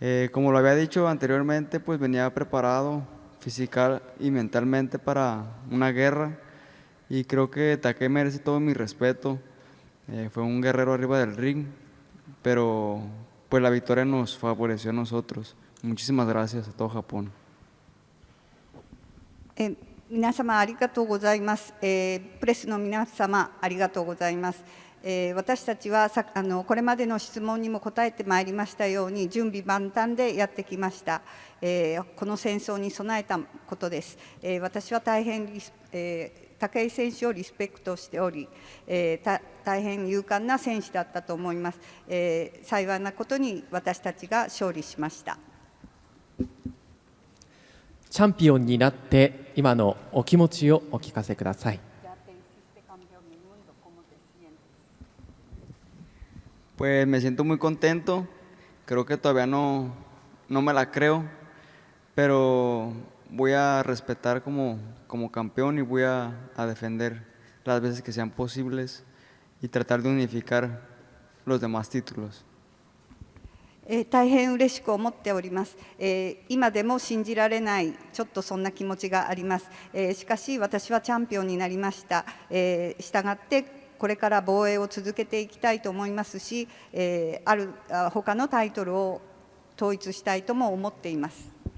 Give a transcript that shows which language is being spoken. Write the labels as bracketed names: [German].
[Spanish] Como lo había dicho anteriormente, pues venía preparado física y mentalmente para una guerra y creo que Takei merece todo mi respeto. Fue un guerrero arriba del ring, pero pues la victoria nos favoreció a nosotros. Muchísimas gracias a todo Japón. [Japanese] 皆様ありがとうございます。プレスの皆様ありがとうございます。私たちはこれまでの質問にも答えてまいりましたように準備万端でやってきました。この戦争に備えたことです。私は大変武井選手をリスペクトしており、大変勇敢な選手だったと思います。幸いなことに私たちが勝利しました。チャンピオンになって今のお気持ちをお聞かせください。 [Spanish] Pues me siento muy contento, creo que todavía no me la creo, pero voy a respetar como campeón y voy a defender las veces que sean posibles y tratar de unificar los demás títulos. [Japanese] 大変嬉しく思っております。今でも信じられない、ちょっとそんな気持ちがあります。しかし私はチャンピオンになりました。したがってこれから防衛を続けていきたいと思いますし、他のタイトルを統一したいとも思っています。